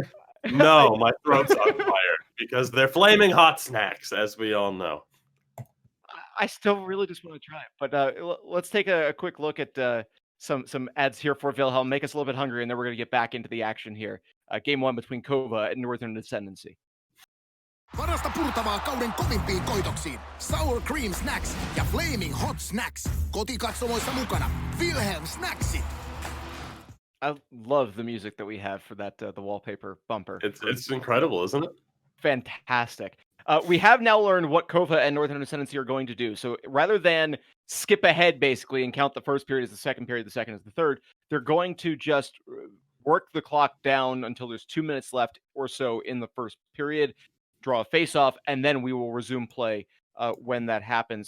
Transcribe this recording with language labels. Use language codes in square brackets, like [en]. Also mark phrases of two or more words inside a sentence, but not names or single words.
[en] No, my throat's on fire because they're flaming hot snacks, as we all know. I still really just want to try it, but let's take a quick look at some ads here for Wilhelm. Make us a little bit hungry, and then we're going to get back into the action here. Game 1 between Kova and Northern Ascendancy. [fi] Parasta purtavaa kauden kovimpiin koitoksiin. Sour Cream Snacks ja Flaming Hot Snacks. Kotikatsomoissa mukana. Wilhelm Snacksit. [en] I love the music that we have for that the wallpaper bumper. It's incredible, isn't it? Fantastic. We have now learned what Kova and Northern Ascendancy are going to do. So rather than skip ahead basically and count the first period as the second period, the second as the third, they're going to just work the clock down until there's 2 minutes left or so in the first period, draw a face-off, and then we will resume play when that happens.